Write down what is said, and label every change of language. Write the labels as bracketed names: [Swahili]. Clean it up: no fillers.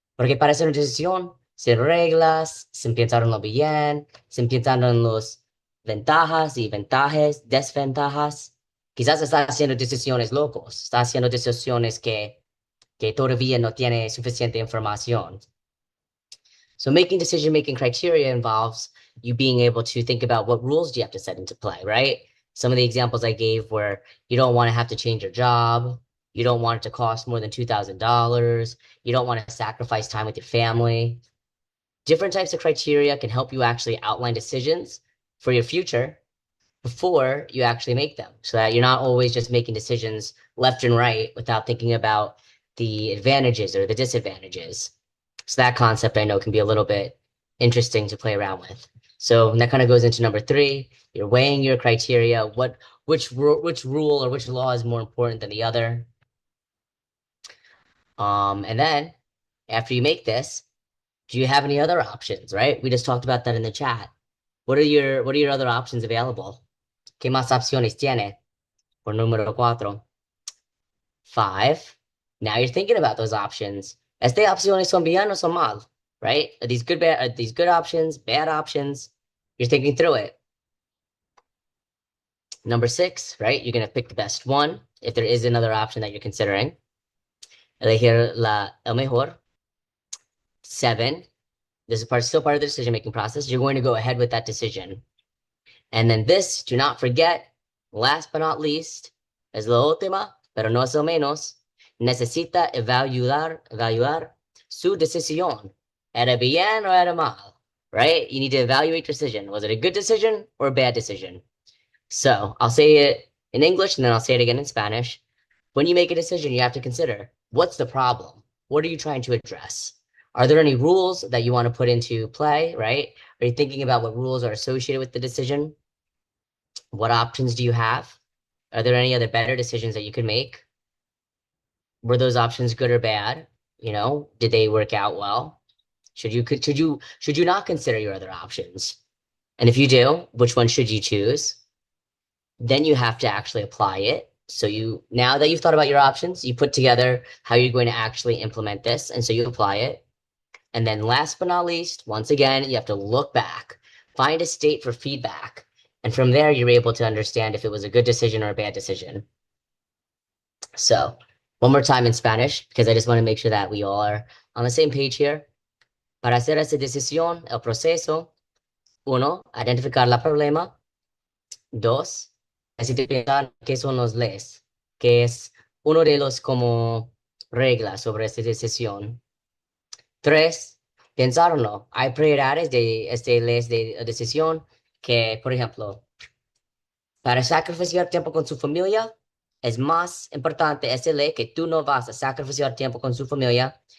[Spanish] Porque para hacer una decisión, sin reglas, sin pensarlo bien, sin pensar en las ventajas y ventajas, desventajas, quizás estás haciendo decisiones locos, estás haciendo decisiones que todavía no tiene suficiente información. [English] So making decision-making criteria involves you being able to think about what rules do you have to set into play, right? Some of the examples I gave were you don't want to have to change your job, you don't want it to cost more than $2,000, you don't want to sacrifice time with your family. Different types of criteria can help you actually outline decisions for your future before you actually make them so that you're not always just making decisions left and right without thinking about the advantages or the disadvantages. So that concept I know can be a little bit interesting to play around with. So that kind of goes into number three. You're weighing your criteria. Which rule or which law is more important than the other? And then after you make this, do you have any other options? Right? We just talked about that in the chat. What are your other options available? [Spanish] ¿Qué más opciones tiene? Por número cuatro. [English] Five. Now you're thinking about those options. [Spanish] Estas opciones son bien o son mal, [English] right? Are these good options, bad options? You're thinking through it. Number six, right? You're gonna pick the best one if there is another option that you're considering. [Spanish] Elegir el mejor. [English] Seven. This is still part of the decision-making process. You're going to go ahead with that decision. And then this, do not forget, last but not least, [Spanish] es la última, pero no es el menos, necesita evaluar su decisión. ¿Era bien o era mal? [English] Right? You need to evaluate your decision. Was it a good decision or a bad decision? So I'll say it in English and then I'll say it again in Spanish. When you make a decision, you have to consider, What's the problem? What are you trying to address? Are there any rules that you want to put into play, right? Are you thinking about what rules are associated with the decision? What options do you have? Are there any other better decisions that you could make? Were those options good or bad? Did they work out well? Should you not consider your other options? And if you do, which one should you choose? Then you have to actually apply it. So now that you've thought about your options, you put together how you're going to actually implement this. And so you apply it. And then last but not least, once again, you have to look back, find a state for feedback. And from there, you're able to understand if it was a good decision or a bad decision. So one more time in Spanish, because I just want to make sure that we all are on the same page here. [Spanish] Para hacer esa decisión, el proceso, uno, identificar la problema. Dos, pensar qué son los leyes, que es uno de los como reglas sobre esta decisión. Tres, pensarlo. Hay prioridades de leyes de decisión que, por ejemplo, para sacrificar tiempo con su familia, es más importante esa ley que tú no vas a sacrificar tiempo con su familia.